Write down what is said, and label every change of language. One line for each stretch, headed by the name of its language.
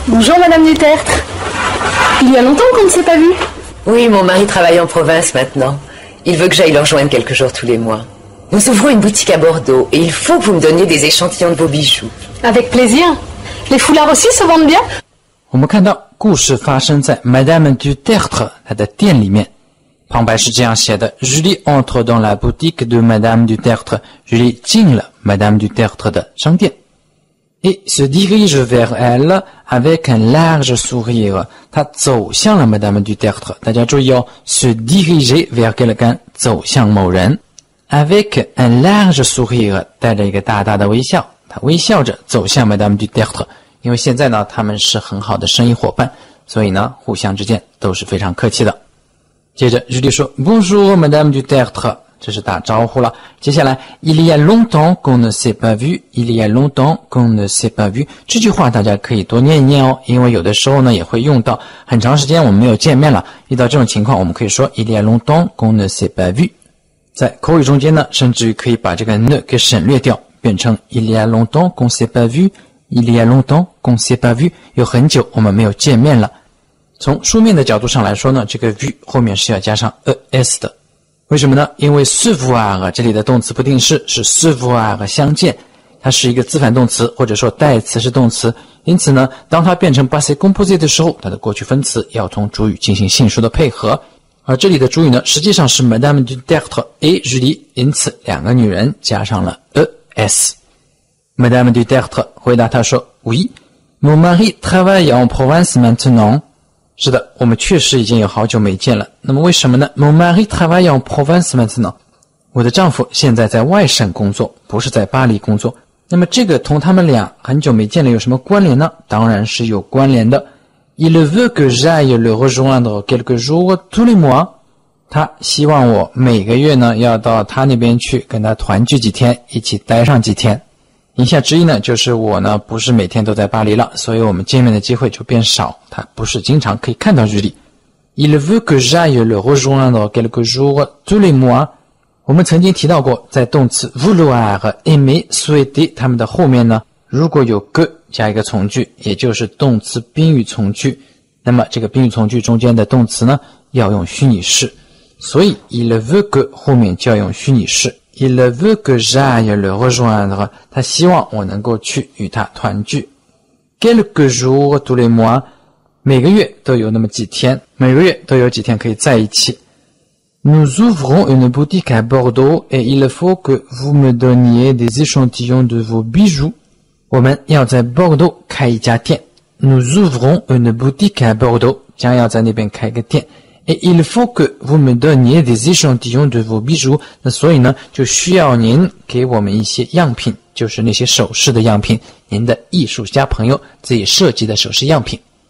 French: Bonjour Madame Dutertre. Il y a longtemps qu'on ne s'est pas vu. Oui, mon mari travaille en province maintenant. Il veut que j'aille le rejoindre quelques jours tous les mois. Nous ouvrons une boutique à Bordeaux et il faut que vous me donniez des échantillons de vos bijoux. Avec plaisir. Les foulards aussi se vendent bien?
Chinese: 我们看到故事发生在 Madame Dutertre 她的店里面。旁白是这样写的
French: Julie entre dans la boutique de Madame Dutertre. Julie
Chinese: 进了 Madame Dutertre 的商店。
French: Et se dirige vers elle avec un large sourire.
Chinese: 他走向了 Madame Dutertre. 大家注意哦
French: se diriger vers quelqu'un
Chinese: 走向某人
French: avec un large sourire
Chinese: 带着一个大大的微笑。他微笑着走向 Madame Dutertre。因为现在呢他们是很好的生意伙伴，所以呢互相之间都是非常客气的。接着Julie说
French: Bonjour Madame Dutertre，
Chinese: 这是打招呼了。接下来
French: Il y a longtemps qu'on ne s'est pas vu Il y a longtemps qu'on ne s'est pas vu
Chinese: 这句话大家可以多念一念哦，因为有的时候呢也会用到很长时间我们没有见面了，遇到这种情况我们可以说
French: Il y a longtemps qu'on ne s'est pas vu。
Chinese: 在口语中间呢甚至于可以把这个 ne 给省略掉，变成
French: Il y a longtemps qu'on s'est pas vu
Chinese: Il y a longtemps qu'on s'est pas vu， 有很久我们没有见面了。从书面的角度上来说呢，这个 vu 后面是要加上 es 的。为什么呢？因为 se voir 这里的动词不定式是 se voir 相见，它是一个自反动词或者说代词是动词，因此呢当它变成 passé composé 的时候，它的过去分词要同主语进行性数的配合。而这里的主语呢实际上是 Madame Dutertre et Julie， 因此两个女人加上了 es。
French: Madame Dutertre
Chinese: 回答他说
French: Oui, mon mari travaille en province maintenant。
Chinese: 是的，我们确实已经有好久没见了。那么为什么呢？
French: Mon mari travaille en province maintenant。
Chinese: 我的丈夫现在在外省工作，不是在巴黎工作。那么这个同他们俩很久没见了有什么关联呢？当然是有关联的。
French: Il veut que j'aille le rejoindre quelques jours tous les mois。
Chinese: 他希望我每个月呢要到他那边去跟他团聚几天，一起待上几天。言下之意呢就是我呢不是每天都在巴黎了，所以我们见面的机会就变少，他不是经常可以看到日历。
French: Il veut que j'aille le rejoindre quelques jours tous les mois。
Chinese: 我们曾经提到过，在动词 vouloir 和 aimer souhaiter 它们的后面呢，如果有 que 加一个从句，也就是动词宾语从句，那么这个宾语从句中间的动词呢，要用虚拟式。所以
French: il veut que
Chinese: 后面就要用虚拟式。
French: il veut que j'aille le rejoindre，
Chinese: 他希望我能够去与他团聚。
French: quelques jours tous les mois，
Chinese: 每个月都有那么几天，每个月都有几天可以在一起。
French: Nous ouvrons une boutique à Bordeaux et il faut que vous me donniez des échantillons de vos bijoux.
Chinese: 我们要在 Bordeaux 开一家店。
French: Nous ouvrons une boutique à Bordeaux，
Chinese: 将要在那边开个店。
French: Et il faut que vous me donniez des échantillons de vos bijoux。
Chinese: 那所以呢，就需要您给我们一些样品，就是那些首饰的样品，您的艺术家朋友自己设计的首饰样品。